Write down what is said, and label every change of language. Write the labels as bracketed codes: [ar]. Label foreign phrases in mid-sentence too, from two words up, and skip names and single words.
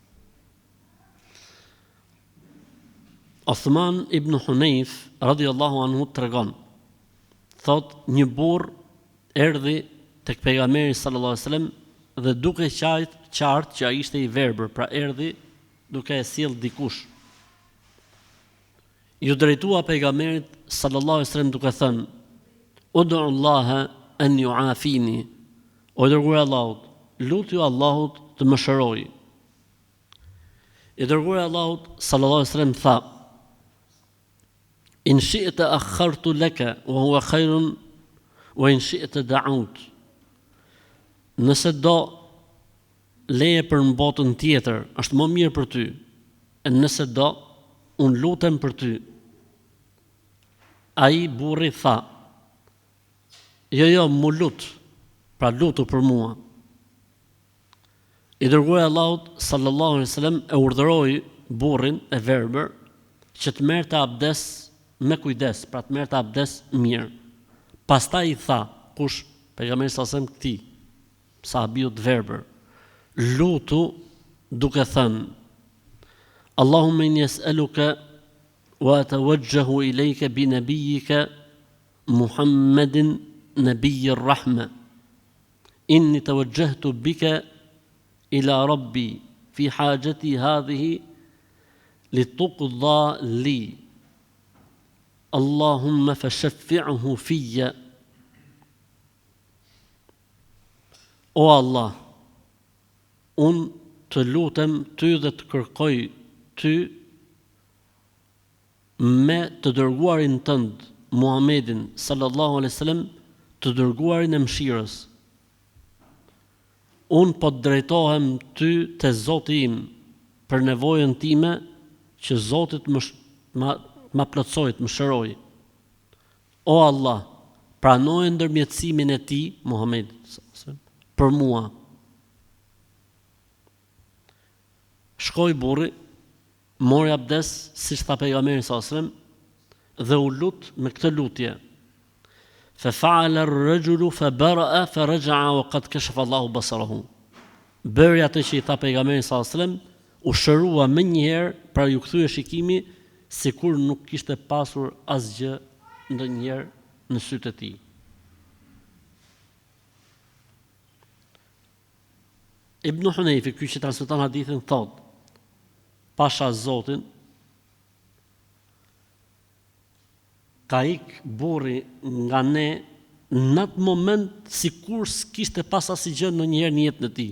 [sq] Uthman ibn Hunayf [ar] رضي الله عنه [sq] tregon, thot një burr erdhi tek pejgamberi [ar] صلى الله عليه وسلم [sq] dhe duke qartë që ai ishte i verbër, pra erdhi duke e sjell dikush. Ju drejtua pejgamberit [ar] صلى الله عليه وسلم [sq] duke thënë: [ar] "ادع الله أن يعافيني." [sq] O dërguar i Allahut, lutju Allahut të më shërojë. I dërguar i Allahut [ar] صلى الله عليه وسلم tha: "إن شئت أخرت لك وهو خير وإن شئت دعوت." [sq] Nëse do leje për në botën tjetër, është më mirë për ty. E nëse do, unë lutem për ty. Ai burri tha: Jo, mu lut, pra lutu për mua. I dërguari i Allahut [ar] صلى الله عليه وسلم [sq] e urdhëroi burrin e verbër që të merrte abdes me kujdes, pra të merrte abdes mirë. Pastaj i tha, kush? Pejgamberi [ar] صلى الله عليه وسلم [sq] këtij sahabiu të verbër, lutu duke thënë: [ar] اللهم إني أسألك وأتوجه إليك بنبيك محمد نبي الرحمة. إني توجهت بك إلى ربي في حاجتي هذه لتقضى لي. اللهم فشفعه في. [sq] O Allah, unë të lutem ty dhe të kërkoj ty me të dërguarin tënd, Muhammedin [ar] صلى الله عليه وسلم, [sq] të dërguarin e mëshirës. Unë po të drejtohem ty te Zoti im për nevojën time, që Zoti ma plotësoj, të më shëroj. O Allah, pranoje ndërmjetësimin e tij, Muhammedin [ar] صلى الله عليه وسلم, [sq] për mua. Shkoi burri, mori abdes, siç tha pejgamberi [ar] صلى الله عليه وسلم, [sq] dhe u lut me këtë lutje. [ar] ففعل الرجل فبرأ فرجع وقد كشف الله بصره. [sq] Bëri atë që i tha pejgamberi [ar] صلى الله عليه وسلم, [sq] u shërua më një herë, pra ju kthye shikimi sikur nuk kishte pasur asgjë ndonjëherë në sytë e tij. Ibn Hunayfi, ky që transmeton hadithin, thot: Pasha Zotin, ka ik burri nga ne në atë moment sikur s'kishte pas asgjë ndonjëherë në jetën e tij.